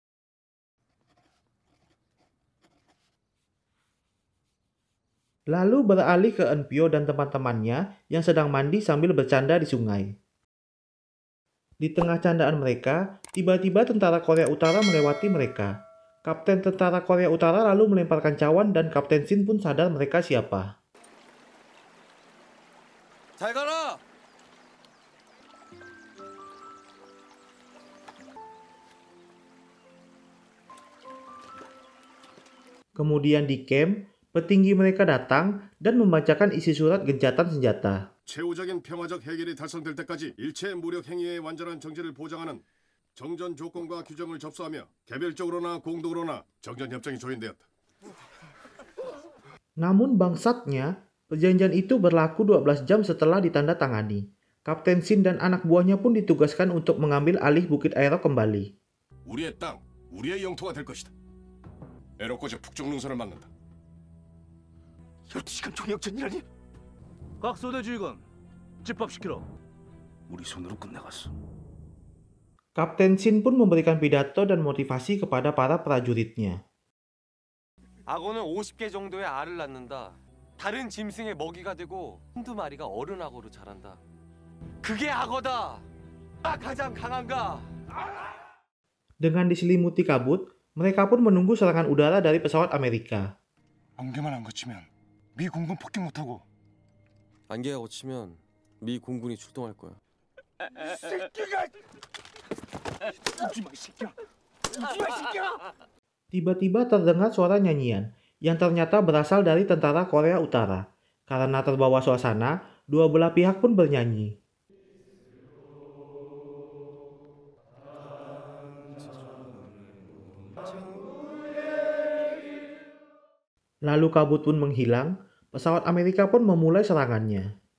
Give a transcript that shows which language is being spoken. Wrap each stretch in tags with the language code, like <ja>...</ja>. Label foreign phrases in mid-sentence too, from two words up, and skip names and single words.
<id>Lalu beralih ke Enpyo dan teman-temannya yang sedang mandi sambil bercanda di sungai. Di tengah candaan mereka, tiba-tiba tentara Korea Utara melewati mereka. Kapten tentara Korea Utara lalu melemparkan cawan dan Kapten Shin pun sadar mereka siapa.</id> <ko>잘 가라.</ko> <id>Kemudian di camp, petinggi mereka datang dan membacakan isi surat gencatan senjata.</id> <ko>최후적인 평화적 해결이 달성될 때까지 일체 무력 행위의 완전한 정지를 보장하는 정전 조건과 규정을 접수하며 개별적으로나 공동으로나 정전 협정이 조인되었다.</ko> <id>Namun bangsatnya, perjanjian itu berlaku 12 jam setelah ditandatangani. Kapten Shin dan anak buahnya pun ditugaskan untuk mengambil alih Bukit Airok kembali.</id> <ko>우리의 땅, 우리의 영토가 될 것이다. 에러코즈 북쪽 능선을 막는다. 12시간 총역전이라니? 각 소대 지휘관, 집합시키라. 우리 손으로 끝내갔어.</ko> <id>Kapten Shin pun memberikan pidato dan motivasi kepada para prajuritnya.</id> <ko>악어는 50개 정도의 알을 낳는다. 다른 짐승의 먹이가 되고 한두 마리가 어른 악어로 자란다. 그게 악어다. 가장 강한가?</ko> <id>Dengan diselimuti kabut, mereka pun menunggu serangan udara dari pesawat Amerika.</id> <ko>안개만 안 거치면 미 공군 폭격 못하고. 안개가 걷히면 미 공군이 출동할 거야. 새끼가! 오지마 새끼야! 오지마 새끼야!</ko> <id>Tiba-tiba terdengar suara nyanyian yang ternyata berasal dari tentara Korea Utara. Karena terbawa suasana, dua belah pihak pun bernyanyi. Lalu kabut pun menghilang, pesawat Amerika pun memulai serangannya.</id>